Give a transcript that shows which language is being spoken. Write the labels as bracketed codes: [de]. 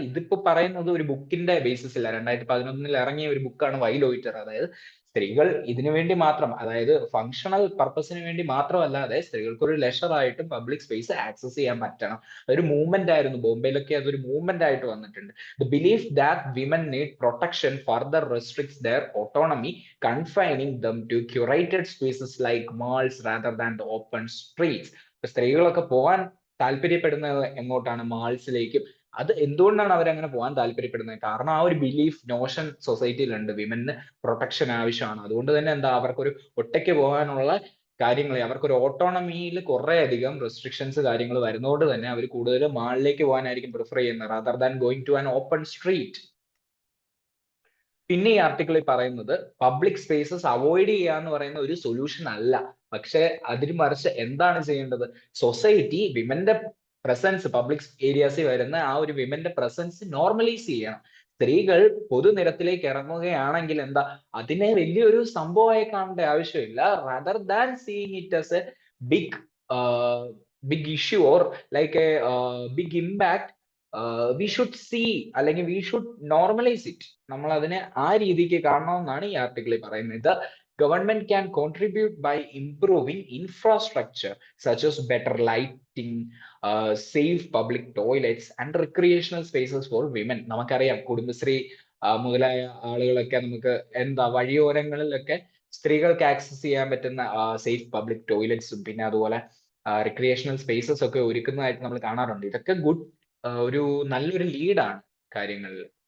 [ml] ഇതിപ്പോ പറയുന്നത് ഒരു ബുക്കിന്റെ ബേസിസില്ല. 2011 ഇറങ്ങിയ ഒരു ബുക്കാണ് വൈ ലോയിറ്റർ. അതായത് സ്ത്രീകൾ ഇതിനു വേണ്ടി മാത്രം, അതായത് ഫങ്ഷണൽ പർപ്പസിന് വേണ്ടി മാത്രമല്ലാതെ സ്ത്രീകൾക്ക് ഒരു ലെഷർ ആയിട്ടും പബ്ലിക് സ്പേസ് ആക്സസ് ചെയ്യാൻ പറ്റണം. അതൊരു മൂവ്മെന്റ് ആയിരുന്നു. ബോംബെയിലൊക്കെ അതൊരു മൂവ്മെന്റ് ആയിട്ട് വന്നിട്ടുണ്ട്. [en] The belief that women need protection further restricts their autonomy, confining them to curated spaces like malls rather than the open streets. [ml] സ്ത്രീകളൊക്കെ പോകാൻ താല്പര്യപ്പെടുന്നത് എങ്ങോട്ടാണ്? മാൾസിലേക്കും. അത് എന്തുകൊണ്ടാണ് അവരങ്ങനെ പോകാൻ താല്പര്യപ്പെടുന്നത്? കാരണം ആ ഒരു ബിലീഫ് നോഷൻ സൊസൈറ്റിയിലുണ്ട്, വിമന് പ്രൊട്ടക്ഷൻ ആവശ്യമാണ്. അതുകൊണ്ട് തന്നെ എന്താ, അവർക്കൊരു ഒറ്റയ്ക്ക് പോകാനുള്ള കാര്യങ്ങൾ, അവർക്കൊരു ഓട്ടോണമിയിൽ കുറെ അധികം റെസ്ട്രിക്ഷൻസ് കാര്യങ്ങൾ വരുന്നതുകൊണ്ട് തന്നെ അവർ കൂടുതൽ മാളിലേക്ക് പോകാനായിരിക്കും പ്രിഫർ ചെയ്യുന്നത്, [en] Rather than going to an open street. [ml] പിന്നെ ഈ ആർട്ടിക്കിളിൽ പറയുന്നത് പബ്ലിക് സ്പേസസ് അവോയ്ഡ് ചെയ്യുക എന്ന് പറയുന്ന ഒരു സൊല്യൂഷൻ അല്ല. പക്ഷെ അതിന് മറിച്ച് എന്താണ് ചെയ്യേണ്ടത്? സൊസൈറ്റി വിമന്റെ പ്രസൻസ്, പബ്ലിക് ഏരിയാസിൽ വരുന്ന ആ ഒരു വിമന്റെ പ്രസൻസ് നോർമലൈസ് ചെയ്യണം. സ്ത്രീകൾ പൊതുനിരത്തിലേക്ക് ഇറങ്ങുകയാണെങ്കിൽ എന്താ, അതിനെ വലിയൊരു സംഭവമായി കാണേണ്ട ആവശ്യമില്ല. [en] Rather than seeing it as a big big issue or like a big impact, we should see, അല്ലെങ്കിൽ we should normalise it. [ml] നമ്മൾ അതിനെ ആ രീതിക്ക് കാണണമെന്നാണ് ഈ ആർട്ടിക്കിളിൽ പറയുന്നത്. [en] Government can contribute by improving infrastructure such as better lighting, safe public toilets and recreational spaces for women. [ml] നമുക്കറിയാം, കുടുംബശ്രീ മുതലായ ആളുകളൊക്കെ നമുക്ക് എന്താ, വഴിയോരങ്ങളിലൊക്കെ സ്ത്രീകൾക്ക് ആക്സസ് ചെയ്യാൻ പറ്റുന്ന സേഫ് പബ്ലിക് ടോയ്ലറ്റ്സും പിന്നെ അതുപോലെ റിക്രിയേഷണൽ സ്പേസസ് ഒക്കെ ഒരുക്കുന്നതായിട്ട് നമ്മൾ കാണാറുണ്ട്. ഇതൊക്കെ ഗുഡ്, ഒരു നല്ലൊരു ലീഡാണ് കാര്യങ്ങളിൽ.